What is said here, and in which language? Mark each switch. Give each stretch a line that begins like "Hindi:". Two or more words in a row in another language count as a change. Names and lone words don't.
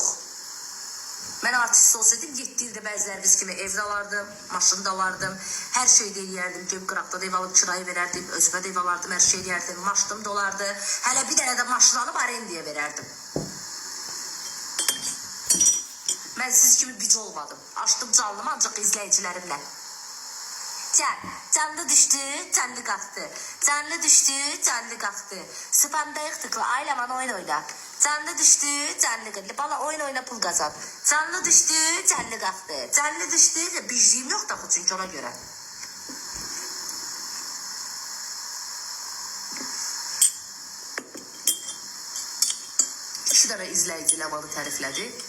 Azerbaijani: Mən artist olsaydım 7 ildə bəziləriniz kimi evdə alardım, maşında alardım, hər şey də eləyərdim, ceb qıraqda da ev alıb kirayı verərdim, özümə də ev alardım, hər şey eləyərdim, maşınım da olardı, hələ bir dənə də maşın alıb arendaya verərdim. Mən siz kimi bici olmadım, açdım canlımı ancaq izləyicilərimlə.
Turkish: Canlı düştü, canlı kalktı. Canlı düştü, canlı kalktı. Spamdayıq tıkla, aylaman oyun oyna. Canlı düştü, canlı kalktı. Bana oyun oyna pul kazan. Canlı düştü, canlı kalktı. Canlı düştü, bildiğim yok da çünkü ona göre.
Azerbaijani: İki tane izləyicilə bana təriflədi.